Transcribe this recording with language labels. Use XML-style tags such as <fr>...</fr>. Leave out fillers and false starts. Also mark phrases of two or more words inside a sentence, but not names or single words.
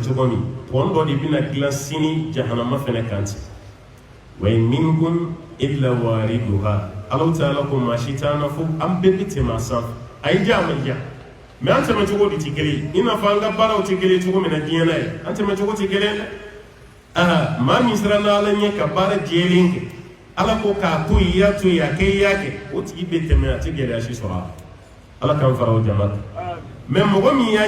<bm>cogo min pɔn dɔ de bɛna dilan sini jahanama fɛnɛ kan ten wa</bm> <ar>إن منكم إلا واردها الله تعالى</ar> <bm>ko maa si t'an na fo an bɛɛ bɛ tɛmɛ a sanfɛ a ye ja a ma ja mais an tɛmɛ cogo de tɛ kelen ye i n'a fɔ an ka baaraw tɛ kelen cogo min na diɲɛ na ye an tɛmɛ cogo tɛ kelen dɛ maa min siranna ala ɲɛ ka baara jɛlen kɛ ala ko k'a to yen i y'a to yen a kɛ i y'a kɛ o tigi bɛ tɛmɛ a tɛ gɛlɛya si sɔrɔ a la ala k'an fara o jama kan mais mɔgɔ min y'a</bm>